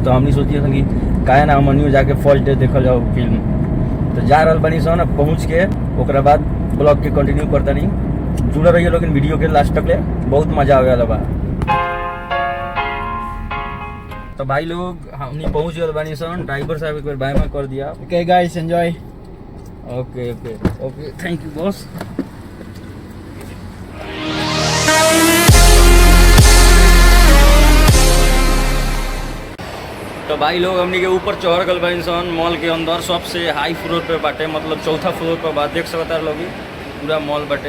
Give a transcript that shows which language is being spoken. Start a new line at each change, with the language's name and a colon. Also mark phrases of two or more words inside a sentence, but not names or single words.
Bhojpuri: तो हमनी सोचिए सन कि काहे ना हमनियो जाके
English: first day
Bhojpuri: देखल जाओ फिल्म। तो जा रहल बनी सन, अब पहुँच के ओकरा बाद ब्लॉग के कंटिन्यू करता नहीं। जुड़े रहिए लोग वीडियो के लास्ट तक ले, बहुत मजा आवे वाला बा। तो भाई लोग हमनी पहुँच गए बानी सन। ड्राइवर साहब एक बार बाय में कर दिया।
English: Okay guys, enjoy. okay okay okay, thank you boss.
Bhojpuri: तो भाई लोग हमनी के ऊपर चढ़ गल बानी सन मॉल के अंदर। सबसे
English: high floor
Bhojpuri: पे बाटे, मतलब चौथा फ्लोर पे बा। देख सकता लोग पूरा मॉल बाटे।